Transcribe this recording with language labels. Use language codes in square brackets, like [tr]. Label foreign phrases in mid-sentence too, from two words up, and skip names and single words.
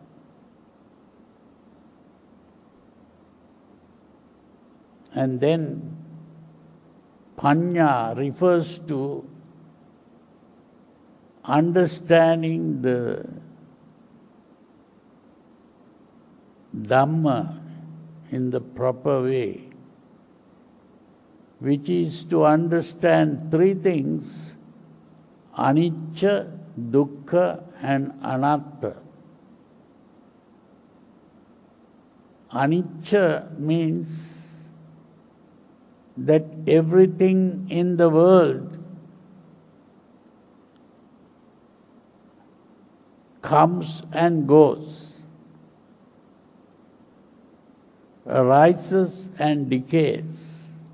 [en] And then Panya refers to understanding the Dhamma in the proper way, which is to understand three things: [pi] anicca, dukkha and anatta. [en] Anicca means that everything in the world comes and goes, arises and decays.